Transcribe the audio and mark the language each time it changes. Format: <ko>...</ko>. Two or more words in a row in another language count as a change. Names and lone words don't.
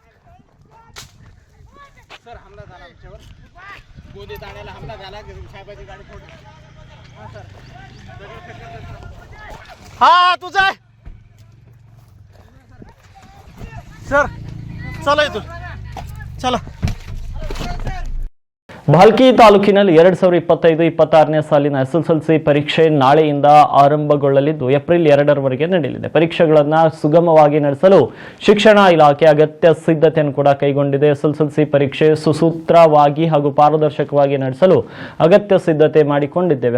<mr>सर हमला झाला आमच्यावर, गोदी ताण्याला हमला झाला, साहेबाची गाडी फोडली. हा तुझा सर चला इथून चला.</mr> <kn>ಭಾಲ್ಕಿ ತಾಲೂಕಿನಲ್ಲಿ 2025-26ನೇ ಸಾಲಿನ SSLC ಪರೀಕ್ಷೆ ನಾಳೆಯಿಂದ ಆರಂಭಗೊಳ್ಳಲಿದ್ದು ಏಪ್ರಿಲ್ 2ರವರೆಗೆ ನಡೆಯಲಿದೆ. ಪರೀಕ್ಷೆಗಳನ್ನು ಸುಗಮವಾಗಿ ನಡೆಸಲು ಶಿಕ್ಷಣ ಇಲಾಖೆ ಅಗತ್ಯ ಸಿದ್ಧತೆಯನ್ನು ಕೂಡ ಕೈಗೊಂಡಿದೆ. SSLC ಪರೀಕ್ಷೆ ಸುಸೂತ್ರವಾಗಿ ಹಾಗೂ ಪಾರದರ್ಶಕವಾಗಿ ನಡೆಸಲು ಅಗತ್ಯ ಸಿದ್ಧತೆ ಮಾಡಿಕೊಂಡಿದ್ದೇವೆ.</kn>